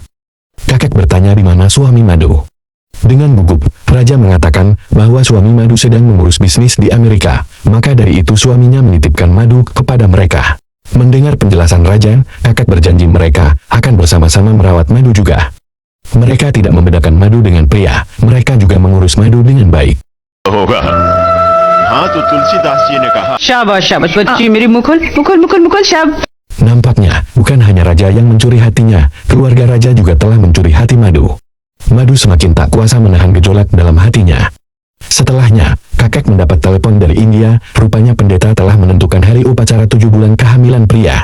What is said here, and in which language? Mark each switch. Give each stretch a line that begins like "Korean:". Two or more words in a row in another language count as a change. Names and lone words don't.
Indonesian: Kakek bertanya di mana suami Madu. Dengan gugup, Raja mengatakan bahwa suami Madu sedang mengurus bisnis di Amerika. Maka dari itu suaminya menitipkan Madu kepada mereka. Mendengar penjelasan Raja, kakek berjanji mereka akan bersama-sama merawat Madu juga. Mereka tidak membedakan Madu dengan pria. Mereka juga mengurus Madu dengan baik.
Hindi: हाँ तो तुलसीदास जी ने कहा शाबाश शाबाश बच्ची मेरी मुकुल मुकुल मुकुल मुकुल शाब
Indonesian: Nampaknya, bukan hanya Raja yang mencuri hatinya, keluarga Raja juga telah mencuri hati Madu. Madu semakin tak kuasa menahan gejolak dalam hatinya. Setelahnya, kakek mendapat telepon dari India, rupanya pendeta telah menentukan hari upacara 7 bulan kehamilan pria.